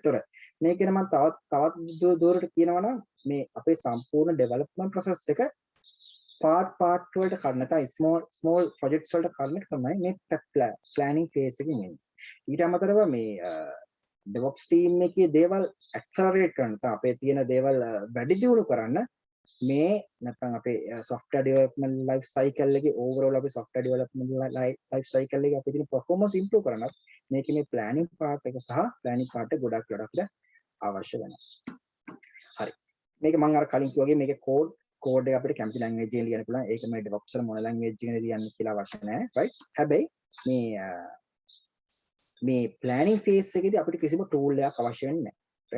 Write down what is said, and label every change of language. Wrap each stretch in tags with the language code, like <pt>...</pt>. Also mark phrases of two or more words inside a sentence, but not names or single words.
<si>ඒතකොට මේකේ මම තවත් දුරට කියනවා නම් මේ අපේ සම්පූර්ණ</si> <en>development process</en> <si>එක part වලට කඩන නැත්නම්</si> <en>small projects</en> <si>වලට කඩන එක තමයි මේ</si> <en>planning phase</en> <si>එකකින් එන්නේ. ඊට අමතරව මේ</si> <en>DevOps team</en> <si>එකේ දේවල් accelerate කරන්න නැත්නම් අපේ තියෙන දේවල් වැඩි දියුණු කරන්න මේ නැත්නම් අපේ</si> <en>software development life cycle</en> <si>එකේ overall අපේ</si> <en>software development life cycle</en> <si>එකේ අපේ තියෙන</si> <en>performance improve</en> <si>කරන්න මේකේ මේ</si> <en>planning part</en> <si>එක සහ</si> <en>planning part</en> <si>එක ගොඩක් අපිට අවශ්‍ය වෙනවා. හරි. මේක මම අර කලින් කිව්වා වගේ මේකේ code එක අපිට කැමති language එකෙන් ලියන්න පුළුවන්. ඒක මේ DevOps වල මොන language එකකින්ද ලියන්න කියලා අවශ්‍ය නැහැ. right? හැබැයි මේ planning phase එකේදී අපිට කිසිම tool එකක් අවශ්‍ය වෙන්නේ නැහැ. right?</si>